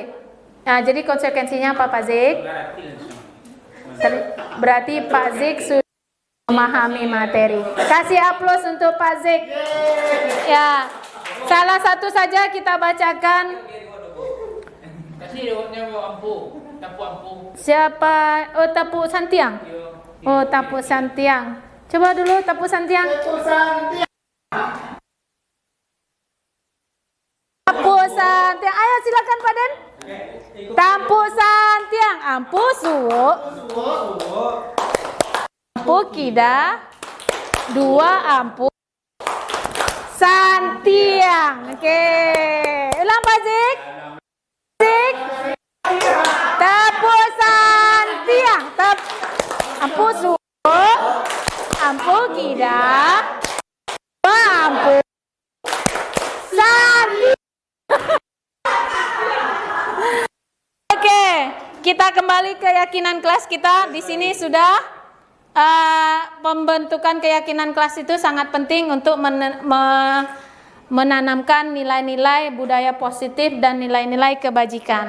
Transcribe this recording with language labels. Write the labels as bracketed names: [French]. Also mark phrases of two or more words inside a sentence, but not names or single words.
[Indonesian] Nah, jadi konsekuensinya apa Pak Zik? Berarti Pak Zik sudah memahami materi. Kasih aplaus untuk Pak Zik. Ya, salah satu saja kita bacakan. Kasih ampu, tapu ampu. Siapa? Oh, Tapu Santiang. Oh, Tapu Santiang. Coba dulu Tapu Santiang. Tapu Santiang. Ayo silakan Pak Den. Tapu Santiang. Ampu suwo. Ampu kida. 2 ampu Santiang. Oke. Ulang Pak Zik. Zik. Tapu Santiang. Ampu suwo. Ampu kida. 2 ampu Santiang. Oke, kita kembali ke keyakinan kelas kita. Di sini sudah pembentukan keyakinan kelas itu sangat penting untuk menanamkan nilai-nilai budaya positif dan nilai-nilai kebajikan.